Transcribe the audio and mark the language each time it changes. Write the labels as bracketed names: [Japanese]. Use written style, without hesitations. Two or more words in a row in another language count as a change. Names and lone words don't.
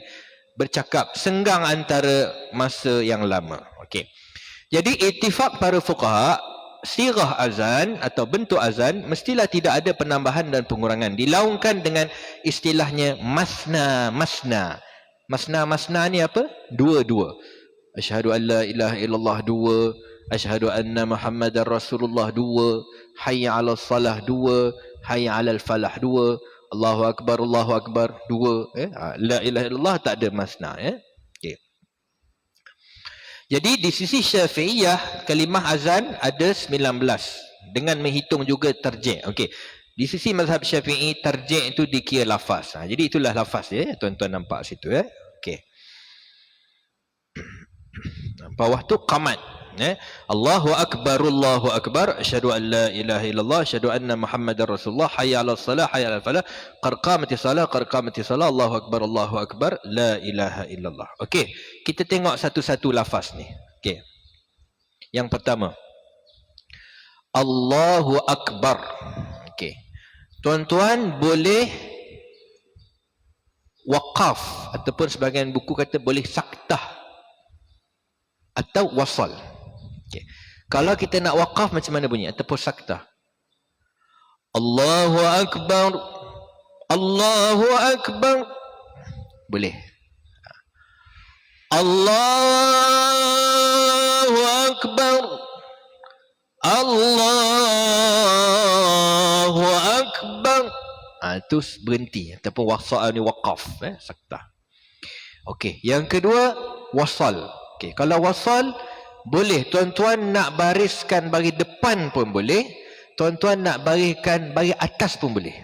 [Malay] Bercakap, senggang antara masa yang lama. Jadi ittifaq para fuqaha, sirah azan atau bentuk azan mestilah tidak ada penambahan dan pengurangan. Dilaungkan dengan istilahnya masna. Masna ni apa? Dua-dua. [Arabic] أشهد أن لا إله إلا الله، dua. أشهد أن محمدا رسول الله، dua. حي على الصلاة، dua. حي على الفلاح، dua. الله أكبر، dua. لا إله إلا الله [Malay] tak ada masna. Jadi di sisi Syafi'iyah, kalimah azan ada 19 dengan menghitung juga tarjih. Di sisi mazhab Syafi'i, tarjih itu dikira lafaz. Jadi itulah lafaz, tuan-tuan nampak situ. Bawah tu qamat. [Arabic] الله أكبر، أشهد أن لا إله إلا الله، أشهد أن محمدا رسول الله، حي على الصلاة، حي على الفلاح، قد قامت الصلاة، الله أكبر، لا إله إلا الله. [Malay] Kita tengok satu-satu lafaz ni. Yang pertama, [Arabic] الله أكبر. [Malay] Tuan-tuan boleh waqaf, ataupun sebahagian buku kata boleh saktah atau wasal. Kalau kita nak waqaf macam mana bunyi? Ataupun saktah. [Arabic] الله أكبر، الله أكبر. Boleh. الله أكبر. الله أكبر. [Malay] Itu berhenti ataupun wasal ni waqaf, saktah. Okey, yang kedua wasal. Okey, kalau wasal boleh tuan-tuan nak bariskan bagi depan pun boleh, tuan-tuan nak bariskan bagi atas pun boleh.